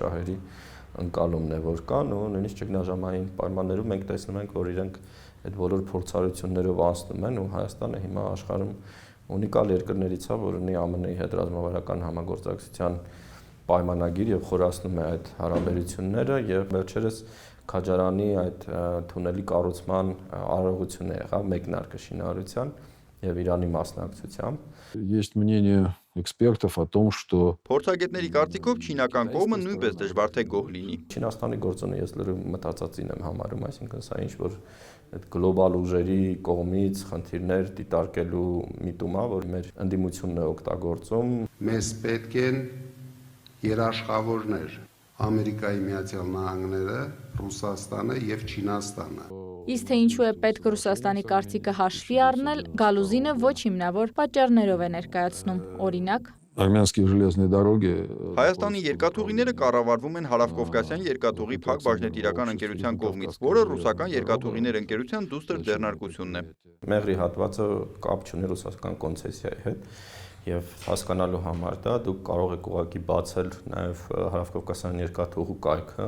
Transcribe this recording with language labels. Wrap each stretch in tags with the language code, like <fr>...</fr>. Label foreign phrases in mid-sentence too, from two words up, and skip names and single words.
<hy>շահերի ընկալումն է, որ կան ու նույնիսկ ճգնաժամային պայմաններում մենք տեսնում ենք, որ իրենք այդ բոլոր փորձառություններով անցնում են ու Հայաստանը հիմա աշխարհում ունիկալ երկրներից է, որ ունի ԱՄՆ-ի հետ ռազմավարական համագործակցության պայմանագիր եւ խորացնում է այդ հարաբերությունները եւ վերջերս Քաջարանի այդ թունելի կառուցման արարողությունը եղավ մեկնարկը շինարարության եւ Իրանի մասնակցությամբ։</hy> <ru>Есть мнение экспертов о том, что...</ru> <hy>Փորձագետների կարծիքով չինական կողմը նույնպես դժվար թե գոհ լինի։ Չինաստանի գործոնը ես լրիվ մտածածին եմ համարում, այսինքն սա ինչ որ այդ գլոբալ ուժերի կողմից խնդիրներ դիտարկելու միտում է, որ մեր ընդդիմությունն է օգտագործում։ Մեզ պետք են երաշխավորներ Ամերիկայի Միացյալ Նահանգները, Ռուսաստանը եւ Չինաստանը։ Իսկ թե ինչու է պետք Ռուսաստանի կարծիքը հաշվի առնել, Գալուզինը ոչ հիմնավոր պատճառներով է ներկայացնում, օրինակ</hy> <ru>Армянские железные дороги...</ru> <hy>Հայաստանի երկաթուղիները կառավարվում են Հարավկովկասյան երկաթուղի փակ բաժնետիրական ընկերության կողմից, որը ռուսական երկաթուղիներ ընկերության դուստր ձեռնարկությունն է։ Մեղրի հատվածը կապ չունի ռուսական կոնցեսիայի հետ եւ հասկանալու համար դա դուք կարող եք ուղղակի բացել նաեւ Հարավկովկասյան երկաթուղու կայքը,</hy>